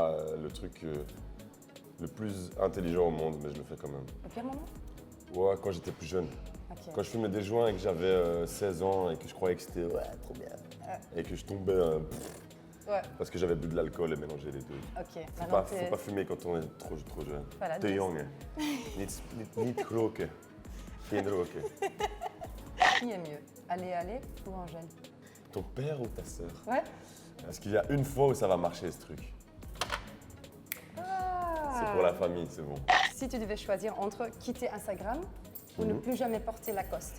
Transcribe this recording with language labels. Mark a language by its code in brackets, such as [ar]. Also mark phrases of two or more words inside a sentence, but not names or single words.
[fr] pas le truc le plus intelligent au monde, mais je le fais quand même. Au pire moment? Ouais, quand j'étais plus jeune. Ok. Quand je fumais des joints et que j'avais 16 ans et que je croyais que c'était ouais, trop bien. Et que je tombais Ouais, parce que j'avais bu de l'alcool et mélangé les deux. ok. Faut pas fumer quand on est trop jeune. Voilà, [nl] Te dus- jong. Niet roken. Geen roken. [fr] Qui est mieux, Allez ou Angèle? Ton père ou ta sœur? Ouais. Parce qu'il y a une fois où ça va marcher ce truc. C'est pour la famille, c'est bon. Si tu devais choisir entre quitter Instagram ou ne plus jamais porter Lacoste.